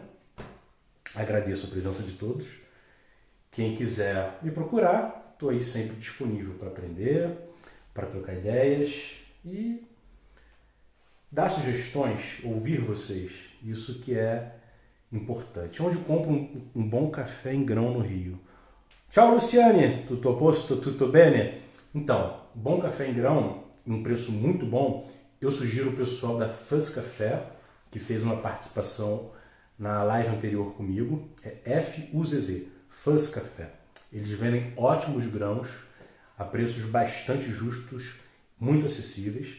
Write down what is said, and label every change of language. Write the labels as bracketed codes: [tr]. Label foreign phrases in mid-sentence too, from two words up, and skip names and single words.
[pt] Agradeço a presença de todos. Quem quiser me procurar, estou aí sempre disponível para aprender, para trocar ideias e dar sugestões, ouvir vocês, isso que é importante. Onde compro um bom café em grão no Rio? [it] Ciao Luciane, tutto a posto, tutto bene? [pt] Então, bom café em grão, um preço muito bom, eu sugiro o pessoal da Fuzz Café, que fez uma participação na live anterior comigo, é FUZZ, Fuzz Café. Eles vendem ótimos grãos, a preços bastante justos, muito acessíveis.